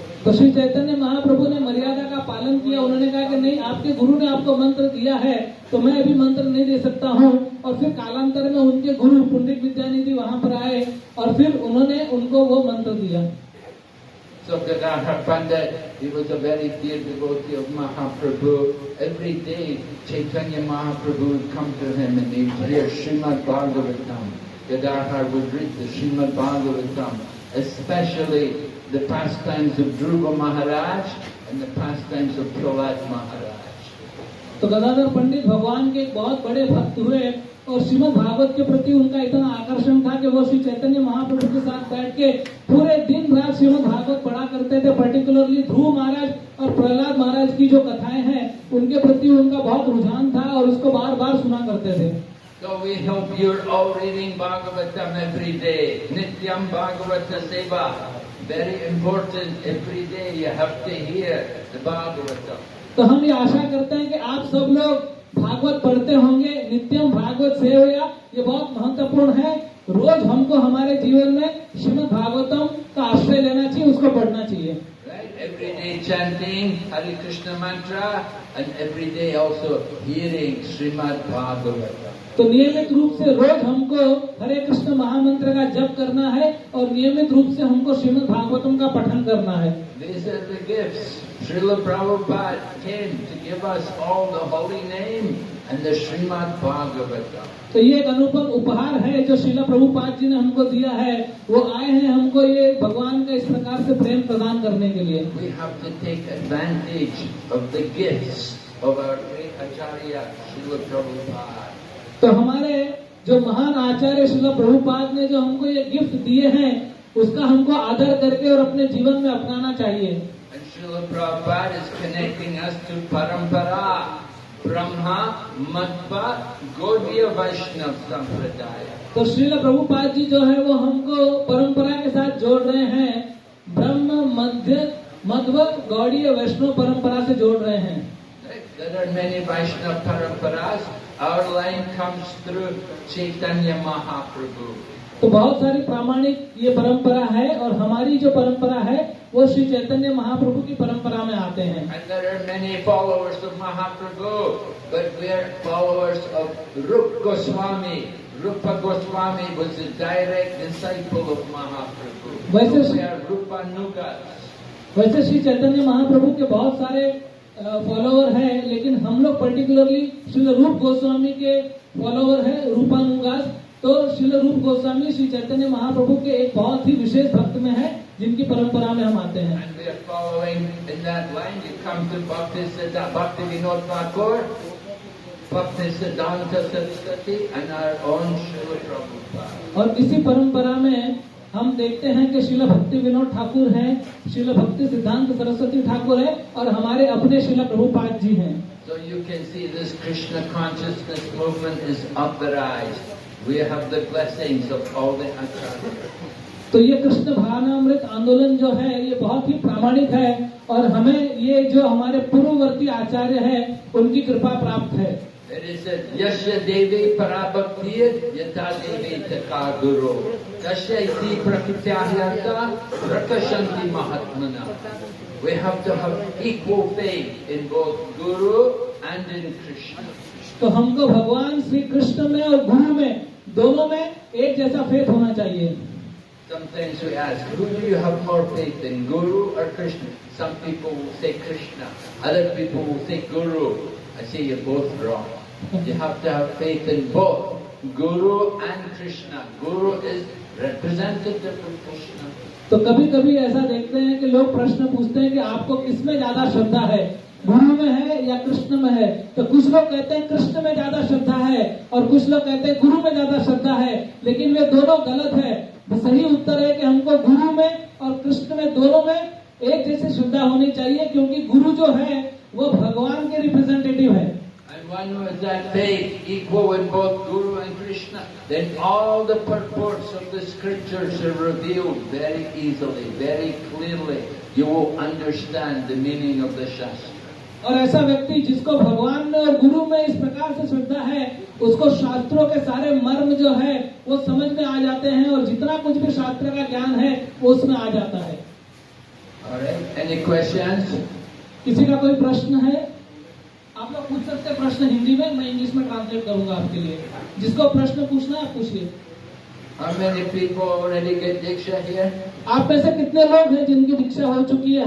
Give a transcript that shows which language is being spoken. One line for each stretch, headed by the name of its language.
Hindi: तो श्री चैतन्य महाप्रभु ने मर्यादा का पालन किया। उन्होंने कहा कि नहीं, आपके गुरु ने आपको मंत्र दिया है तो मैं अभी मंत्र नहीं दे सकता हूँ। और फिर कालांतर में उनके गुरु पुंडरीक विद्यानिधि वहाँ पर आए और फिर उन्होंने उनको वो मंत्र दिया।
English: So Gadadhar Pandit, he was a very dear devotee of Mahaprabhu. Every day Chaitanya Mahaprabhu would come to him and he would hear Srimad Bhagavatam. Gadadhar would read the Srimad Bhagavatam, especially the pastimes of Dhruva Maharaj and the pastimes of Prahlad Maharaj.
Hindi: तो गदाधर पंडित भगवान के एक बहुत बड़े भक्त हुए और श्रीमद् भागवत के प्रति उनका इतना आकर्षण था कि वो श्री चैतन्य महाप्रभु के साथ बैठ के पूरे दिन रात श्रीमद् भागवत पढ़ा करते थे। पर्टिकुलरली ध्रुव महाराज और प्रहलाद महाराज की जो कथाएं हैं उनके प्रति उनका बहुत रुझान था और उसको बार बार सुना करते थे।
English: So we hope you're all reading Bhagavatam every day.
Sanskrit: Nityam Bhagavata Seva.
English: Very important. Every day you have to hear the Bhagavatam.
Hindi: तो हम ये आशा करते हैं कि आप सब लोग भागवत पढ़ते होंगे।
Sanskrit: नित्यम भागवत सेवया
Hindi: ये बहुत महत्वपूर्ण है। रोज हमको हमारे जीवन में श्रीमद् भागवतम का आश्रय लेना चाहिए, उसको पढ़ना चाहिए।
English: Right? Every day chanting Hare Krishna mantra and every day also hearing Srimad Bhagavatam.
Hindi: तो नियमित रूप से रोज हमको हरे कृष्ण महामंत्र का जप करना है और नियमित रूप से हमको श्रीमद् भागवतम का पठन करना है।
English: These are the gifts. Srila Prabhupada came to give us all the holy name and the Srimad Bhagavatam.
Hindi: तो ये एक अनुपम उपहार है जो श्रीला प्रभुपाद जी ने हमको दिया है। वो आए हैं हमको ये भगवान का इस प्रकार से प्रेम प्रदान करने के लिए।
English: We have to take advantage of the gifts of our great Acharya Srila Prabhupada.
Hindi: तो हमारे जो महान आचार्य श्रीला प्रभुपाद ने जो हमको ये गिफ्ट दिए हैं उसका हमको आदर करके और अपने जीवन में अपनाना चाहिए।
English: And Srila Prabhupada is connecting us to Parampara, Brahma, Madhva, Gaudiya Vaishnava Sampradaya.
Hindi: तो श्रीला प्रभुपाद जी जो है वो हमको परंपरा के साथ जोड़ रहे हैं। ब्रह्म, मध्य, मध्व, गौड़ीय वैष्णव परंपरा से जोड़ रहे हैं।
English: There are many Vaishnava paramparas. Our line comes through Chaitanya Mahaprabhu.
Hindi: तो बहुत सारी प्रामाणिक ये परंपरा है और हमारी जो परंपरा है वो श्री चैतन्य महाप्रभु की परंपरा में आते हैं।
English: And there are many followers of Mahaprabhu, but we are followers of Rupa Goswami. Rupa Goswami was a direct disciple of Mahaprabhu. So we are Rupa Nugas.
Hindi: वैसे श्री चैतन्य महाप्रभु के बहुत सारे फॉलोवर हैं, लेकिन हम लोग पर्टिकुलरली श्री रूप गोस्वामी के फॉलोवर हैं, रूपानुगास। तो श्री रूप गोस्वामी श्री चैतन्य महाप्रभु के एक बहुत ही विशेष भक्त में है जिनकी परंपरा में हम आते हैं।
English: And we are following in that line. You come to Bhakti Vinod Thakur, Bhakti Siddhanta Saraswati, and our own Srila Prabhupada.
Hindi: और इसी परंपरा में हम देखते हैं कि श्रीला भक्ति विनोद ठाकुर हैं, श्रीला भक्ति सिद्धांत सरस्वती ठाकुर है और हमारे अपने श्रीला प्रभुपाद जी हैं।
English: So you can see this Krishna consciousness movement is authorized. We have the blessings of all the acharyas.
Hindi: तो ये कृष्ण भावनामृत आंदोलन जो है ये बहुत ही प्रामाणिक है और हमें ये जो हमारे पूर्ववर्ती आचार्य हैं उनकी कृपा प्राप्त है।
English: It is a
Sanskrit: Yasya Devi Parabhaktir Yata Devi Taka Guru Tasya Iti Prakrityahyanta Prakashanti Mahatmana.
English: We have to have equal faith in both Guru and in Krishna.
Hindi: तो हमको भगवान श्री कृष्ण में और गुरु में दोनों में एक जैसा फेथ होना चाहिए।
English: Sometimes we ask, who do you have more faith in, Guru or Krishna? Some people will say Krishna, other people will say Guru. I say you're both wrong. You have to have faith in both, Guru and Krishna. Guru is representative of Krishna.
Hindi: तो कभी कभी ऐसा देखते हैं कि लोग प्रश्न पूछते हैं कि आपको किसमें ज्यादा श्रद्धा है, गुरु में है या कृष्ण में है। तो कुछ लोग कहते हैं कृष्ण में ज्यादा श्रद्धा है और कुछ लोग कहते हैं गुरु में ज्यादा श्रद्धा है, लेकिन वे दोनों गलत है। सही उत्तर है कि हमको गुरु में और कृष्ण में दोनों में एक जैसी श्रद्धा होनी चाहिए, क्योंकि गुरु जो है वो भगवान के रिप्रेजेंटेटिव है।
English: And one who has that faith equal in both Guru and Krishna, then all the purports of the scriptures are revealed very easily, very clearly. You will understand the meaning of the Shastra.
Hindi: और ऐसा व्यक्ति जिसको भगवान में और गुरु में इस प्रकार से श्रद्धा है, उसको शास्त्रों के सारे मर्म जो है वो समझ में आ जाते हैं और जितना कुछ भी शास्त्र का ज्ञान है वो उसमें आ जाता है।
English: Alright, any questions?
Hindi: किसी का कोई प्रश्न है? आप लोग पूछ सकते हैं प्रश्न हिंदी में, मैं इंग्लिश में ट्रांसलेट करूंगा आपके लिए। जिसको प्रश्न पूछना है आप पूछिए।
English: How many people already get Diksha here?
Hindi: आप में से कितने लोग हैं जिनकी दीक्षा हो चुकी है?